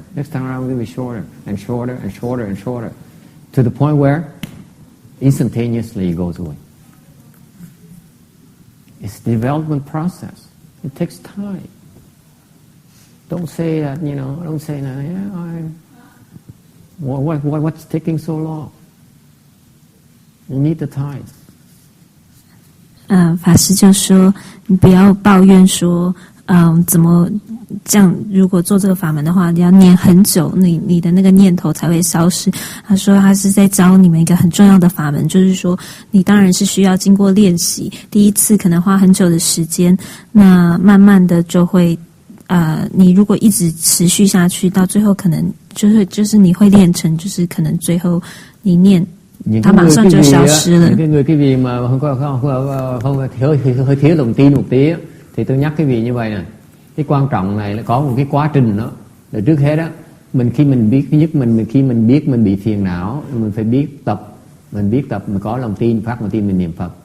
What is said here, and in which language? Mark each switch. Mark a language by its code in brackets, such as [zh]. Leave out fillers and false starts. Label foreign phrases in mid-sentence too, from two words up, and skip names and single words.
[en] Next time around it'll be shorter and shorter and shorter and shorter, to the point where instantaneously it goes away. It's the development process. It takes time. Don't say that, don't say that, what's taking so long? You need the time. [zh] 法师就说，你不要抱怨说，怎么这样？如果做这个法门的话，你要念很久，你的那个念头才会消失。他说他是在教你们一个很重要的法门，就是说你当然是需要经过练习，第一次可能花很久的时间，那慢慢的就会，你如果一直持续下去，到最后可能就是你会练成，就是可能最后你念。它马上就消失了。 [vi] Những cái vị mà không hơi thiếu lòng tin một tí thì tôi nhắc cái vị như vậy nè. Cái quan trọng này là có một cái quá trình đó. Để trước hết á, khi mình biết mình bị phiền não, mình phải biết tập, mình có lòng tin, phát lòng tin mình niệm Phật.